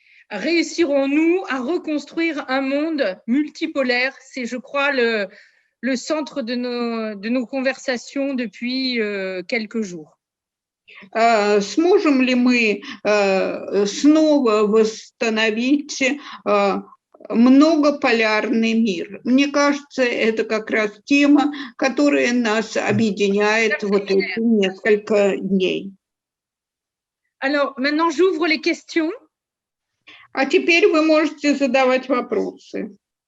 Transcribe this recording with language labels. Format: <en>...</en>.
<fr>Réussirons-nous à reconstruire un monde multipolaire? C'est, je crois, le centre de nos conversations depuis quelques jours.</fr> <ru>Сможем ли мы снова восстановить многополярный мир? Мне кажется, это как раз тема, которая нас объединяет вот эти несколько дней.</ru> <fr>Alors, maintenant, j'ouvre les questions.</fr> <ru>А теперь вы можете задавать вопросы.</ru>